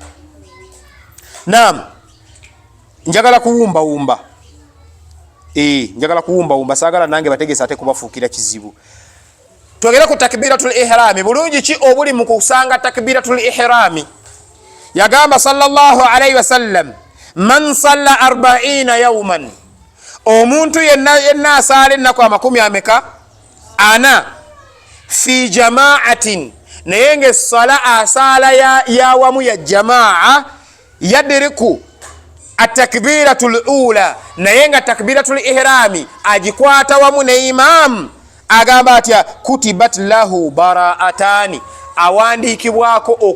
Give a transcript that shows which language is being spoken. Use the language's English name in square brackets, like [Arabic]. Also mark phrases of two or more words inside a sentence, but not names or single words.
[Ganda] naam njagala kuwumbawumba njagala kuwumbawumba saagala nange bategesa ate kubafuukira kizibu twogere ku [Arabic] تكبيرة الإحرام [Ganda] bulungi ki obuli mu kusanga [Arabic] تكبيرة الإحرام [Ganda] yagamba [Arabic] صلى الله عليه وسلم من صلى 40 يوما [Ganda] omuntu yenna asaala ennaku 40 [Arabic] أنا في جماعة [Ganda] naye nga essala asaala yawamu ya jamaa [Arabic] يدرك التكبيرة الأولى [Ganda] naye nga [Arabic] تكبيرة الإحرام [Ganda] agikwata wamu ne imam agamba atya [Arabic] كتبت له براءتان [Ganda] awandikibwako